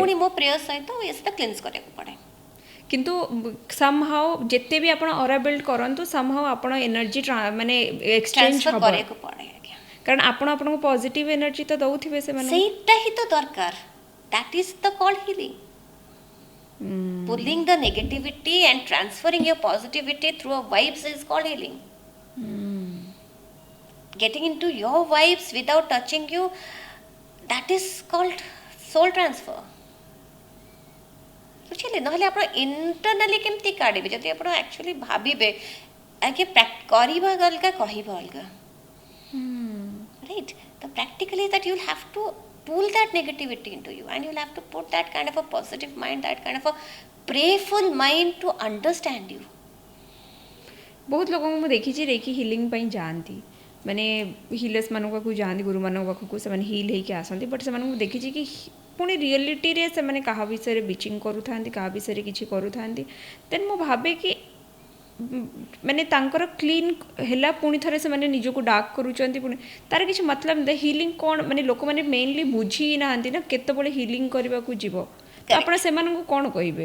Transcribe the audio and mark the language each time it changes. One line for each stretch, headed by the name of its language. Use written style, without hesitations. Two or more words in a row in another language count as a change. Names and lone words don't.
Odia: ପୁଣି ମୋ ପ୍ରେୟର ସହିତ ସେଟା କ୍ଲିନ୍ସ କରିବାକୁ ପଡ଼େ କିନ୍ତୁ ସମହାଉ ଯେତେ ବି ଆପଣ
English: aura build
Odia: କରନ୍ତୁ ସମହାଉ ଆପଣ ଏନର୍ଜି ମାନେ ଏକ୍ସଚେଞ୍ଜ ଟ୍ରାନ୍ସଫର ହେବ କରିବାକୁ ପଡ଼େ ଆଜ୍ଞା କାରଣ ଆପଣ ଆପଣଙ୍କୁ
English: positive energy
Odia: ତ ଦଉଥିବେ ସେମାନେ ସେଇଟା ହିଁ ତ ଦରକାର
English: that is the called healing pulling the negativity and transferring your positivity through a vibes is called healing getting into your vibes without touching you that is called soul transfer
Odia: ବୁଝିଲେ ନହେଲେ ଆପଣ ଇଣ୍ଟରନାଲି କେମିତି କାଢ଼ିବେ ଯଦି ଆପଣ ଆକ୍ଚୁଆଲି ଭାବିବେ ଆଗେ କରିବା ଅଲଗା କହିବା ଅଲଗା ରାଇଟ୍ ତ ପ୍ରାକ୍ଟିକାଲି
English: that you will have to pull that negativity into you and you'll have to put that kind of a positive mind that kind of a prayerful mind to understand you
Odia: ବହୁତ ଲୋକଙ୍କୁ ମୁଁ ଦେଖିଛି
English: reiki healing
Odia: ପାଇଁ ଯାଆନ୍ତି ମାନେ ହିଲର୍ସ ମାନଙ୍କ ପାଖକୁ ଯାଆନ୍ତି ଗୁରୁମାନଙ୍କ ପାଖକୁ ସେମାନେ ହିଲ୍ ହେଇକି ଆସନ୍ତି ବଟ୍ ସେମାନଙ୍କୁ ଦେଖିଛି କି ପୁଣି ରିଅଲିଟିରେ ସେମାନେ କାହା ବିଷୟରେ ବିଚିଂ କରୁଥାନ୍ତି କାହା ବିଷୟରେ କିଛି କରୁଥାନ୍ତି ଦେନ୍ ମୁଁ ଭାବେ କି ମାନେ ତାଙ୍କର କ୍ଲିନ୍ ହେଲା ପୁଣି ଥରେ ସେମାନେ ନିଜକୁ ଡାର୍କ କରୁଛନ୍ତି ପୁଣି ତାର କିଛି ମତଲବ ନାହିଁ ହିଲିଂ କ'ଣ ମାନେ ଲୋକମାନେ ମେନଲି ବୁଝି ନାହାନ୍ତି ନା କେତେବେଳେ ହିଲିଂ କରିବାକୁ ଯିବ ତ ଆପଣ ସେମାନଙ୍କୁ କ'ଣ କହିବେ